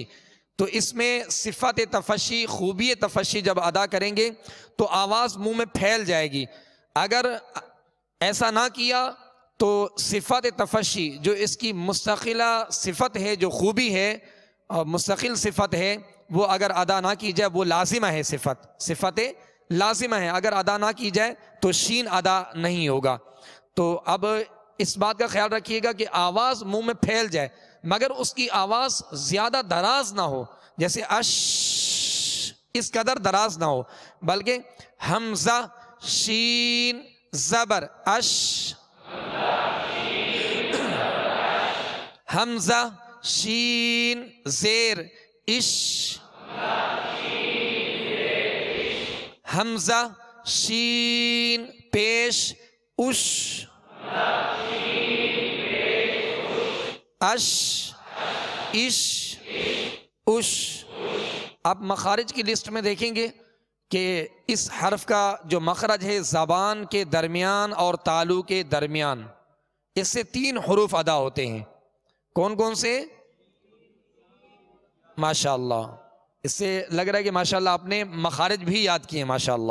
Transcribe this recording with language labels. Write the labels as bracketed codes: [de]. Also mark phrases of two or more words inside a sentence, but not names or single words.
[ur] تو اس میں صفت تفشی، خوبی تفشی جب ادا کریں گے تو آواز منہ میں پھیل جائے گی، اگر ایسا نہ کیا تو صفت تفشی جو اس کی مستقلہ صفت ہے، جو خوبی ہے اور مستقل صفت ہے، وہ اگر ادا نہ کی جائے وہ لازمہ ہے، صفت لازمہ ہے، اگر ادا نہ کی جائے تو شین ادا نہیں ہوگا۔ تو اب اس بات کا خیال رکھیے گا کہ آواز منہ میں پھیل جائے مگر اس کی آواز زیادہ دراز نہ ہو، جیسے اش اس قدر دراز نہ ہو، بلکہ حمزہ شین زبر اش، حمزہ شین زیر اش، حمزہ شین پیش اش، اش اش اش۔ اب مخارج کی لسٹ میں دیکھیں گے کہ اس حرف کا جو مخرج ہے زبان کے درمیان اور تالو کے درمیان، اس سے 3 حروف ادا ہوتے ہیں، کون کون سے؟ ماشاءاللہ، اس سے لگ رہا ہے کہ ماشاءاللہ آپ نے مخارج بھی یاد کیے ہیں ماشاءاللہ۔